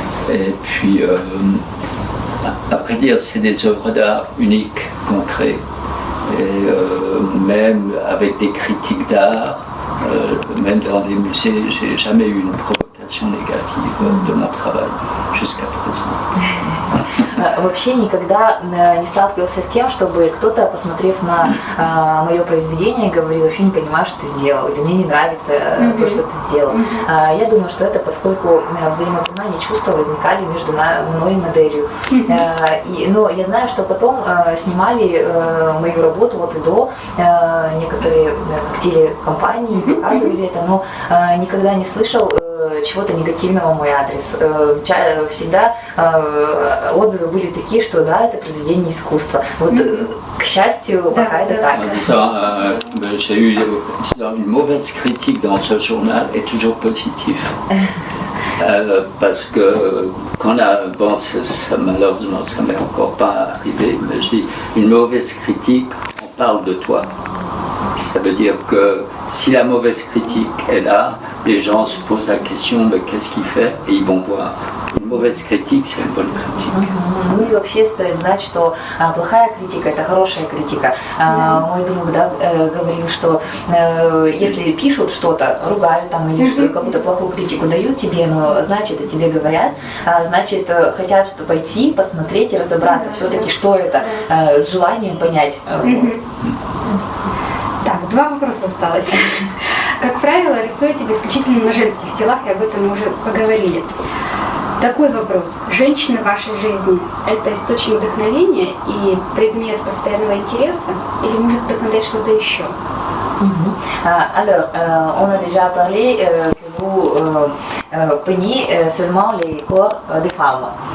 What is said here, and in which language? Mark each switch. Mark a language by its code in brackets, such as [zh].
[fr] Et puis, à vrai dire, c'est des œuvres d'art uniques qu'on crée. Et même avec des critiques d'art, même dans des musées, j'ai jamais eu une provocation négative de mon travail jusqu'à présent. [ru] Вообще никогда не сталкивался с тем, чтобы кто-то, посмотрев на мое произведение, говорил, вообще не понимаю, что ты сделал, или мне не нравится то, что ты сделал. Я думаю, что это поскольку взаимопонимание, чувства возникали между мной и моделью. Но я знаю, что потом снимали мою работу от и до, некоторые телекомпании показывали это, но никогда не слышал чего-то негативного в мой адрес. Всегда отзывы были такие, что да, это произведение искусства. Вот, к счастью, пока это так. J'ai eu une mauvaise critique dans ce journal est toujours positif. Parce que quand malheureusement ça m'est encore pas arrivé, mais je dis une mauvaise critique, on parle de toi. Ça veut dire que si la mauvaise critique est là, les gens se posent la question mais qu'est-ce qu'il fait et ils vont voir. Une mauvaise critique, c'est une bonne critique. Ну и вообще стоит знать, что плохая критика – это хорошая критика. Мой друг говорил, что если пишут что-то, ругают там или какую-то плохую критику дают тебе, но значит, о тебе говорят, значит, хотят пойти, посмотреть и разобраться все-таки, что это, с желанием понять. Так, 2 вопроса осталось. Как правило, рисуете вы исключительно на женских телах, и об этом мы уже поговорили. Такой вопрос. Женщина в вашей жизни – это источник вдохновения и предмет постоянного интереса? Или может вдохновлять что-то еще? [fr] Alors, on a déjà parlé que vous peignez seulement les corps des femmes.